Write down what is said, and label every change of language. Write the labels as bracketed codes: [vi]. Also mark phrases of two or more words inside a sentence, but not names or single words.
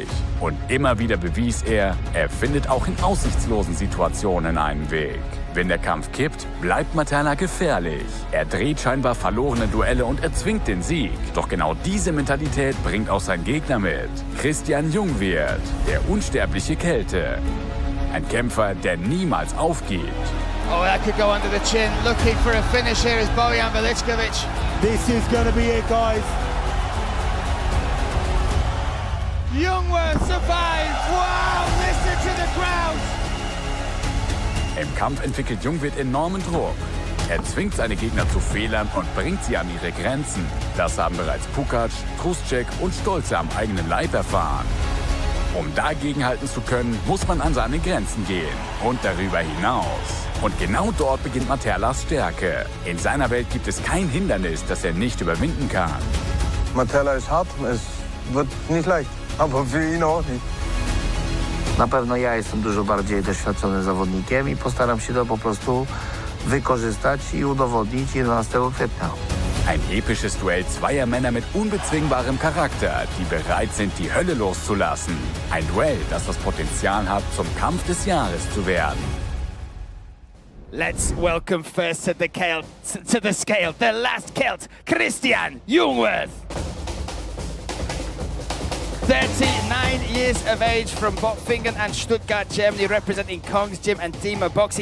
[de] Und immer wieder bewies er findet auch in aussichtslosen Situationen einen Weg. Wenn der Kampf kippt, bleibt Materla gefährlich. Er dreht scheinbar verlorene Duelle und erzwingt den Sieg. Doch genau diese Mentalität bringt auch sein Gegner mit. Christian Jungwirth, der unsterbliche Kälte. Ein Kämpfer, der niemals aufgibt. [en] Oh, that could go under the chin. Looking for a finish here is Bojan Velickovic. This is going to be it, guys. Jungwirth survives. Wow, listen to the crowd. [de] Im Kampf entwickelt Jungwirth enormen Druck. Er zwingt seine Gegner zu Fehlern und bringt sie an ihre Grenzen. Das haben bereits Pukac, Truszczyk und Stolze am eigenen Leib erfahren. Um dagegenhalten zu können, muss man an seine Grenzen gehen und darüber hinaus. Und genau dort beginnt Materlas Stärke. In seiner Welt gibt es kein Hindernis, das er nicht überwinden kann. Materla ist hart, es wird nicht leicht, aber für ihn auch nicht. [pl] Na pewno ja jestem dużo bardziej doświadczonym zawodnikiem i postaram się to po prostu wykorzystać i udowodnić 11 kwietnia. [de] Ein episches Duell zweier Männer mit unbezwingbarem Charakter, die bereit sind, die Hölle loszulassen. Ein Duell, das das Potenzial hat, zum Kampf des Jahres zu werden. [en] Let's welcome first to the scale, the last Celt, Christian Jungwirth. 39 years of age from Bottfingen and Stuttgart, Germany, representing Kong's Gym and Dima Boxing.